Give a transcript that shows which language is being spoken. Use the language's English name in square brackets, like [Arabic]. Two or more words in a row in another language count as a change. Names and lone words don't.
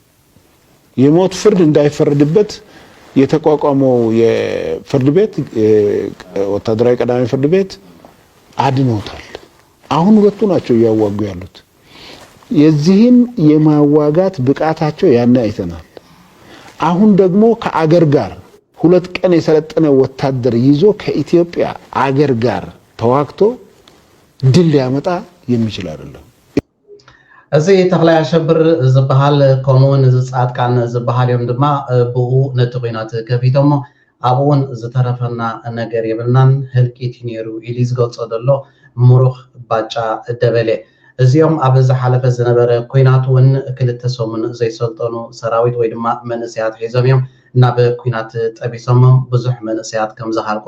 [Amharic] የሞት ፍርድ እንዳይፈረድበት የተቋቋመው የፍርድ ቤት ወታደራዊ ቀዳሚ ፍርድ ቤት አድኖታል። አሁን ሁለቱ ናቸው እያዋጉ ያሉት። የዚህን የማዋጋት ብቃታቸው ያን አይተናል። አሁን ደግሞ ከአገር ጋር 2 ቀን የሰለጠነ ወታደር ይዞ ከኢትዮጵያ አገር ጋር ተዋግቶ ድል ሊያመጣ የሚችል አይደለም። [Tigrinya] እዚ ተክላይ አሸብር ዝበሃል ከምኡውን ጻድቃን ዝበሃል እዮም ድማ ብኡ ነቲ ኩናት ከፊቶሞ ኣብኡውን ዝተረፈና ነገር የብልናን ህልቂት ነይሩ ኢሉ ዝገልጾ ዘሎ ሙሩኽ ባጫ ደበሌ እዚኦም ኣብ ዝሓለፈ ዝነበረ ኩናት እውን 2 ሰሙን ዘይሰልጠኑ ሰራዊት ወይ ድማ መንእስያት ሒዞም እዮም ናብ ኩናት ጠቢሶሞም ብዙሕ መንእስያት ከም ዝሃልቆ